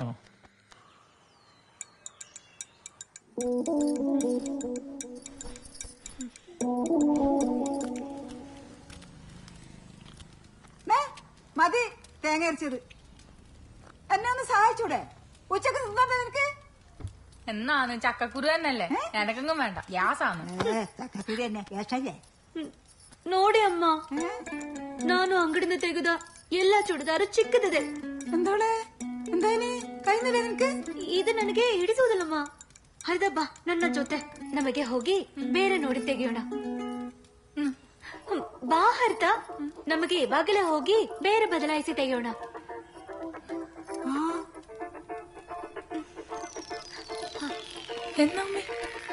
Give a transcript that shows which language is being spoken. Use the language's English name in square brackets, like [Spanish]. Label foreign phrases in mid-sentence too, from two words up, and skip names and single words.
[Malayalam] മതി തേങ്ങ അരച്ചത്. എന്നെ ഒന്ന് സഹായിച്ചൂടെ? ഉച്ചക്ക് തിന്നോട്ടെ നിനക്ക്? എന്നാന്ന് ചക്കക്കുരു തന്നെയല്ലേ, എനക്കെങ്കും വേണ്ട, ഗ്യാസാണ്. ചക്കക്കുരു തന്നെ ഗ്യാസല്ലേ? [Kannada] ನೋಡಿ ಅಮ್ಮ, ನಾನು ಅಂಗಡಿಯಿಂದ ತೆಗೆದ ಎಲ್ಲಾ ಚೂಡಿದಾರು ಚಿಕ್ಕದಿದೆ. [Malayalam] എന്തോളെ എന്തായാലും കഴിഞ്ഞില്ല ನಿನക്ക്? [Kannada] ಇದು ನನಗೆ ಹಿಡಿಸುವುದಿಲ್ಲಮ್ಮ. ಹರಿದ ಬಾ ನನ್ನ ಜೊತೆ, ನಮಗೆ ಹೋಗಿ ಬೇರೆ ನೋಡಿ ತೆಗೆಯೋಣ. ಬಾ ಹರಿತ, ನಮಗೆ ಇವಾಗಲೇ ಹೋಗಿ ಬೇರೆ ಬದಲಾಯಿಸಿ ತೆಗೆಯೋಣ. [Malayalam] എന്നമ്മേ